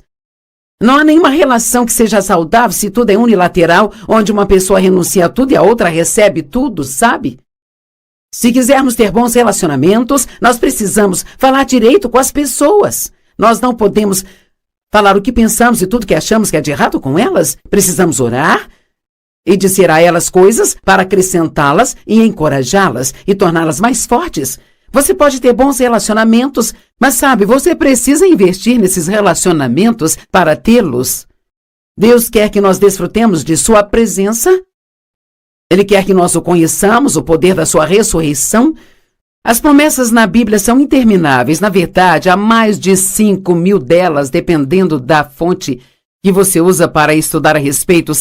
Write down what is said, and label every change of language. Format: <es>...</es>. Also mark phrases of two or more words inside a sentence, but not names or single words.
<pt>Não há nenhuma relação que seja saudável se tudo é unilateral, onde uma pessoa renuncia a tudo e a outra recebe tudo, sabe? Se quisermos ter bons relacionamentos, nós precisamos falar direito com as pessoas. Nós não podemos falar o que pensamos e tudo que achamos que é de errado com elas. Precisamos orar e dizer a elas coisas para acrescentá-las e encorajá-las e torná-las mais fortes. Você pode ter bons relacionamentos, mas sabe, você precisa investir nesses relacionamentos para tê-los. Deus quer que nós desfrutemos de sua presença. Ele quer que nós o conheçamos, o poder da sua ressurreição. As promessas na Bíblia são intermináveis. Na verdade, há mais de 5.000 delas, dependendo da fonte que você usa para estudar a respeito.</pt>